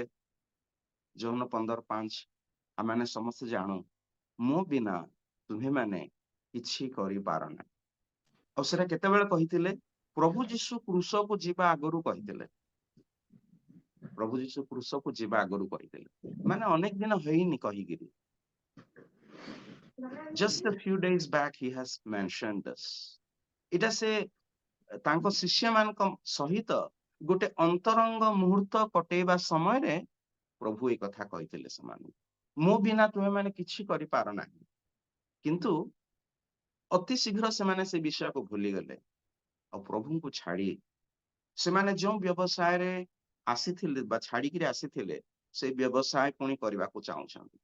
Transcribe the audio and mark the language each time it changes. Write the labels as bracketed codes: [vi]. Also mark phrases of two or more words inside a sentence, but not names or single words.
[or] ଯୋହନ 15:5 ଆମମାନେ ସମସ୍ତେ ଜାଣୁ, ମୋ ବିନା ତୁମ୍ଭେମାନେ କିଛି କରିପାର ନାହିଁ। ଆଉ ସେଟା କେତେବେଳେ କହିଥିଲେ? ପ୍ରଭୁ ଯୀଶୁ କ୍ରୁଶକୁ ଯିବା ଆଗରୁ କହିଥିଲେ। ପ୍ରଭୁ ଯୀଶୁ କ୍ରୁଶକୁ ଯିବା ଆଗରୁ କହିଥିଲେ, ମାନେ ଅନେକ ଦିନ ହେଇନି କହିକିରି। [en] Just a few days back he has mentioned this. [or] ଏଇଟା ସେ ତାଙ୍କ ଶିଷ୍ୟମାନଙ୍କ ସହିତ ଗୋଟେ ଅନ୍ତରଙ୍ଗ ମୁହୂର୍ତ୍ତ କଟେଇବା ସମୟରେ ପ୍ରଭୁ ଏଇ କଥା କହିଥିଲେ ସେମାନଙ୍କୁ, ମୋ ବିନା ତୁମେମାନେ କିଛି କରିପାର ନାହିଁ। କିନ୍ତୁ ଅତି ଶୀଘ୍ର ସେମାନେ ସେ ବିଷୟକୁ ଭୁଲିଗଲେ ଆଉ ପ୍ରଭୁଙ୍କୁ ଛାଡି ସେମାନେ ଯେଉଁ ବ୍ୟବସାୟରେ ଆସିଥିଲେ ବା ଛାଡିକିରି ଆସିଥିଲେ, ସେ ବ୍ୟବସାୟ ପୁଣି କରିବାକୁ ଚାହୁଁଛନ୍ତି।